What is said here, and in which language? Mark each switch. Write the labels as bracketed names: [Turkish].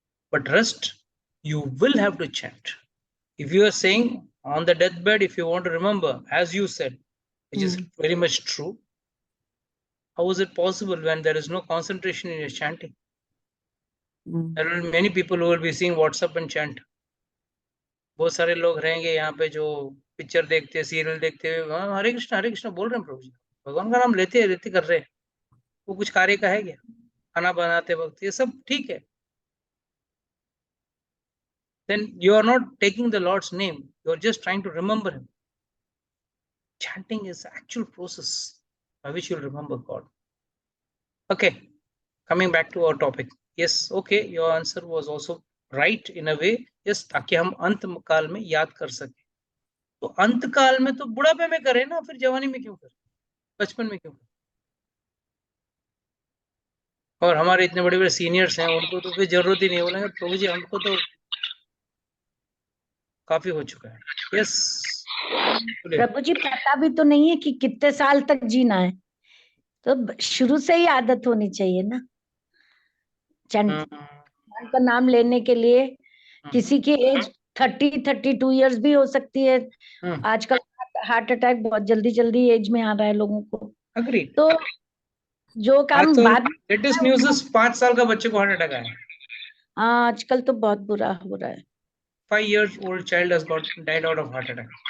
[English] But rest, you will have to chant. If you are saying on the deathbed, if you want to remember, as you said, which is very much true, how is it possible when there is no concentration in your chanting? There are many people who will be seeing WhatsApp and chant. [Hindi] बहुत सारे लोग रहेंगे यहाँ पे जो picture देखते, serial देखते हुए हरे कृष्णा बोल रहे हैं प्रभु जी, भगवान का नाम लेते कर रहे हैं। वो कुछ कार्य का है क्या? खाना बनाते वक्त ये सब ठीक है। [English] Then you are not taking the Lord's name, you are just trying to remember him. Chanting is the actual process by which you'll remember God. Okay, coming back to our topic. Yes, okay, your answer was also right in a way. [Hindi] Yes, ताकि हम अंत काल में याद कर सके। तो अंत काल में तो बुढ़ापे में करें ना, फिर जवानी में क्यों करें, बचपन में क्यों करें? और हमारे इतने बड़े बड़े सीनियर्स हैं, उनको तो कोई जरूरत ही नहीं। बोलेंगे प्रभु जी हमको तो काफी हो चुका है। [English] yes [Hindi] प्रभु जी पता भी तो नहीं है कि कितने साल तक जीना है, तो शुरू से ही आदत होनी चाहिए ना भगवान का नाम लेने के लिए। किसी की एज 32 इयर्स भी हो सकती है। आजकल हार्ट अटैक बहुत जल्दी जल्दी एज में आ रहा है लोगों को। [English] Agree. [Hindi] तो जो काम बाद में लेटेस्ट न्यूज़ है 5 साल का बच्चे को हार्ट अटैक आया। हाँ आजकल तो बहुत बुरा हो रहा है। [English] 5 years old child has died out of heart attack.